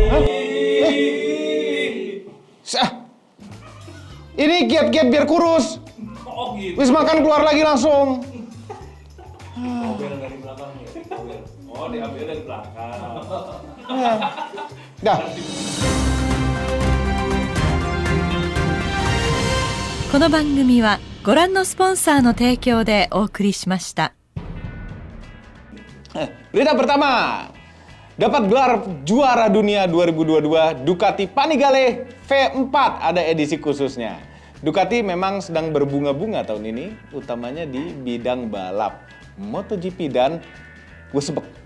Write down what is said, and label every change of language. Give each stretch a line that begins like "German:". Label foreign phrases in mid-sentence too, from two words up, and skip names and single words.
Indonesian: Sah. Ini kiat-kiat biar kurus. Oh gitu. Wis makan keluar lagi langsung. Ambil dari belakang ya. Oh, diambil dari belakang. Dah.
Japanese: この番組はご覧のスポンサーの提供でお送りしました。
Indonesian: Berita pertama. Dapat gelar juara dunia 2022 Ducati Panigale V4 ada edisi khususnya. Ducati memang sedang berbunga-bunga tahun ini, utamanya di bidang balap, MotoGP dan Wusebek.